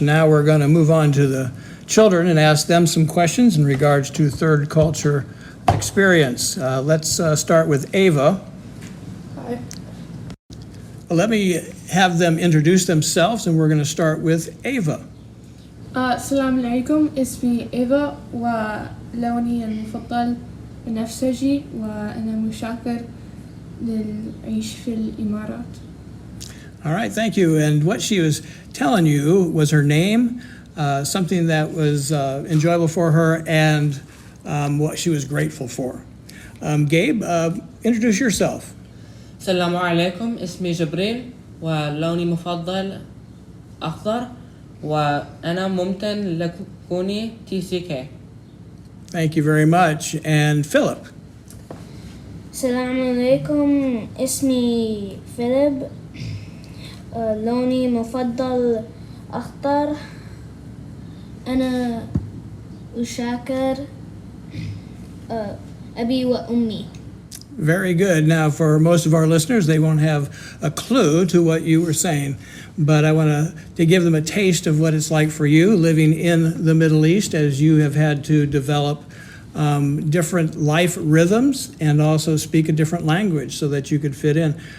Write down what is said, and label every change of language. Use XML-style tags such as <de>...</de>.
<en>Now we're going to move on to the children and ask them some questions in regards to third culture experience. Let's start with Ava. Hi. Let me have them introduce themselves, and we're going to start with Ava.</en> <ar>السلام عليكم اسمي إيفا ولوني المفضل بنفسجي وأنا مشاكر للعيش في الإمارات.</ar> <en>All right, thank you. And what she was telling you was her name, something that was enjoyable for her, and what she was grateful for. Gabe, introduce yourself.</en> <ar>السلام عليكم اسمي جبريل ولوني مفضل أخضر وأنا ممتن لكوني TCK.</ar> <en>Thank you very much. And Philip.</en> <ar>السلام عليكم اسمي فيليب لوني مفضل أخضر أنا أشاكر أبي وأمي.</ar> <en>Very good. Now, for most of our listeners, they won't have a clue to what you were saying, but I want to give them a taste of what it's like for you living in the Middle East, as you have had to develop different life rhythms and also speak a different language so that you could fit in.</en>